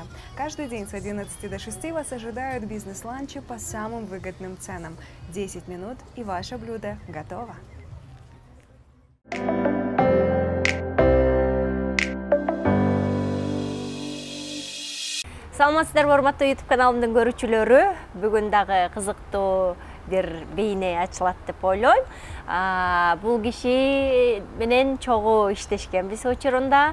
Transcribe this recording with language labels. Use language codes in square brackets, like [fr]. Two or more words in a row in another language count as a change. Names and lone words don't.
[ru] Каждый день с 11 до 6 вас ожидают бизнес-ланчи по самым выгодным ценам. 10 минут и ваше блюдо готово. [ky] Саламатсыздарбы, урматтуу YouTube каналымдын көрүүчүлөрү. Бүгүн дагы кызыктуу бир бейне ачылат деп ойлойм. Бул киши менен чогуу иштешкенбиз учурунда.